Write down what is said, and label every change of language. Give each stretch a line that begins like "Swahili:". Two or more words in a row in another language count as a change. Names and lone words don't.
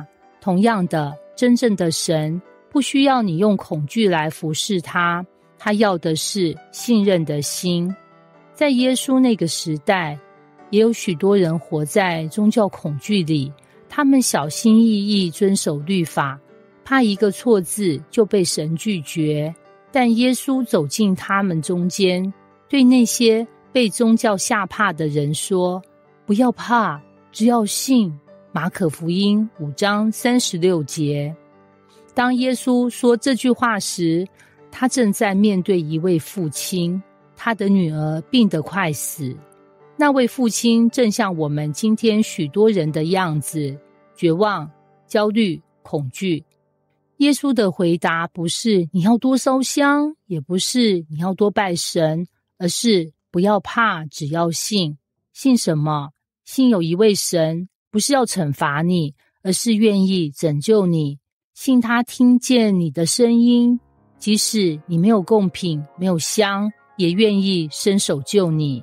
Chinese: 同樣的，真正的神不需要你用恐懼來服侍他，他要的是信任的心。在耶穌那個時代，也有許多人活在宗教恐懼裡，他們小心翼翼遵守律法，怕一個錯字就被神拒絕。但耶穌走進他們中間，對那些被宗教嚇怕的人說，不要怕，只要信。馬可福音5章36節。當耶穌說這句話時，他正在面對一位父親，他的女兒病得快死。那位父親正像我們今天許多人的樣子，絕望、焦慮、恐懼。耶穌的回答不是你要多燒香，也不是你要多拜神，而是不要怕，只要信。信什麼？信有一位神，不是要懲罰你，而是願意拯救你。信他聽見你的聲音，即使你沒有貢品，沒有香，也願意伸手救你。